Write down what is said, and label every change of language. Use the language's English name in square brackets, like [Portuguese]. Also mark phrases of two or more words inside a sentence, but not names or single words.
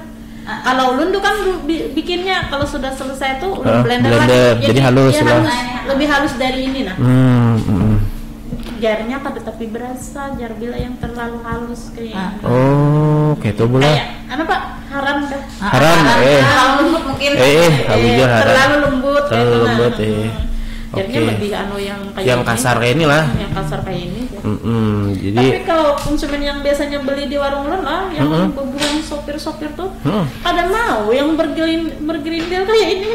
[Banjar] Kalau ulun tuh kan bikinnya kalau sudah selesai tuh ulun blender lagi jadi halus lah. Lebih halus dari ini nah. Jarnya pada tapi berasa jar bila yang terlalu halus kayak. Kayak itu boleh. Apa Pak? Haram dah. Haram terlalu lembut mungkin. Terlalu lembut. Oke. Jarnya lebih yang kayak yang kasar kayak ini lah. Yang kasar kayak ini. Jadi tapi kalau konsumen yang biasanya beli di warung ulun lah yang bukan sopir-sopir tuh ada mau yang bergerindel kayak ini.